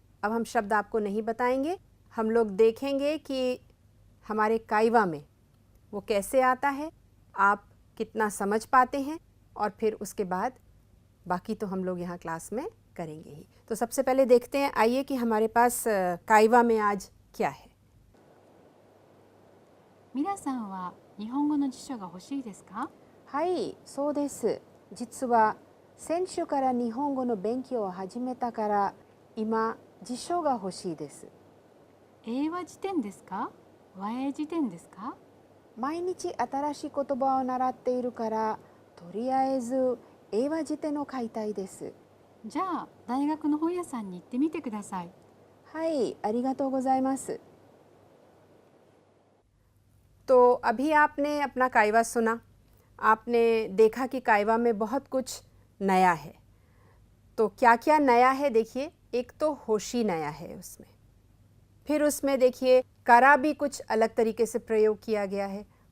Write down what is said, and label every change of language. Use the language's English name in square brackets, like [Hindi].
[Hindi] अब हम शब्द आपको नहीं बताएंगे, हम लोग देखेंगे कि हमारे काइवा में वो कैसे आता है, आप कितना समझ पाते हैं, और फिर उसके बाद बाकी तो हम लोग यहाँ क्लास में करेंगे ही। तो सबसे पहले देखते हैं, आइए कि हमारे पास काइवा में आज क्या है। [Japanese] 皆さんは日本語の辞書が欲しいですか？はい、そうです。実は先週から日本語の勉強を始めたから今辞書が欲しいです。英和辞典ですか？和英辞典ですか？毎日新しい言葉を習っているからとりあえず英和辞典を買いたいです。じゃあ大学の本屋さんに行ってみてください。はい、ありがとうございます。 [Hindi] तो अभी आपने अपना काइवा सुना, आपने देखा कि काइवा में बहुत कुछ नया है। तो क्या क्या नया है देखिए, एक तो होशी नया है उसमें, फिर उसमें देखिए करा भी कुछ अलग तरीके से प्रयोग किया गया है।